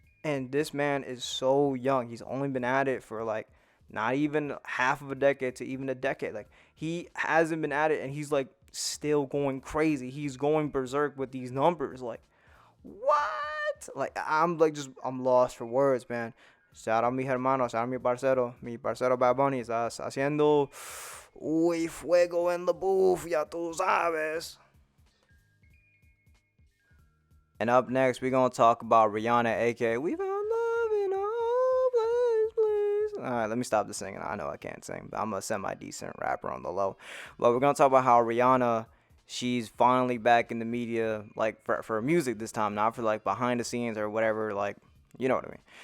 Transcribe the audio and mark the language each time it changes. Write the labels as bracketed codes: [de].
[en] And this man is so young. He's only been at it for like not even half of a decade to even a decade. Like he hasn't been at it and he's like still going crazy. He's going berserk with these numbers. Like what? Like I'm lost for words, man. Shout out [es] mi hermano, [en] shout out [es] mi parcero Bad Bunny, estás haciendo fuego en [en] the booth, [es] ya tú sabes. [en] And up next, we're gonna talk about Rihanna, aka We Found Love in All Places. Alright, let me stop the singing. I know I can't sing, but I'm a semi-decent rapper on the low. But we're gonna talk about how Rihanna, she's finally back in the media, like for music this time, not for like behind the scenes or whatever, like, you know what I mean.